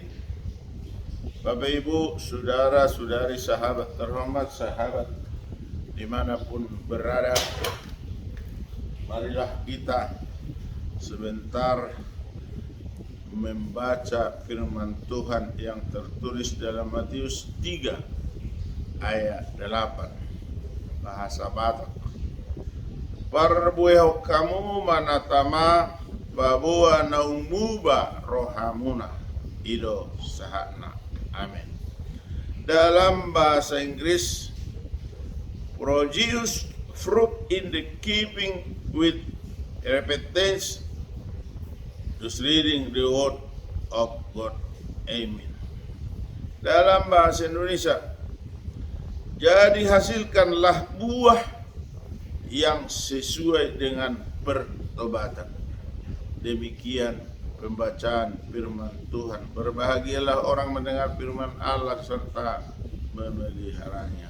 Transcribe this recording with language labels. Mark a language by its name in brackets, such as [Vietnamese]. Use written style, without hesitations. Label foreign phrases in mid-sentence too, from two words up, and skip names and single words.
[Indonesian] Bapak Ibu, saudara saudari, sahabat terhormat, sahabat dimanapun berada, marilah kita sebentar membaca firman Tuhan yang tertulis dalam Matius 3 ayat 8, bahasa Batak. [Batak Toba] Parbueho kamu manatama babua naumuba rohamuna ido sahana. [Indonesian] Amin. Dalam bahasa Inggris, [English] produce fruit in the keeping with repentance, just reading the word of God. Amen. [Indonesian] Dalam bahasa Indonesia, jadi hasilkanlah buah yang sesuai dengan pertobatan. Demikian pembacaan firman Tuhan. Berbahagialah orang mendengar firman Allah serta memeliharanya.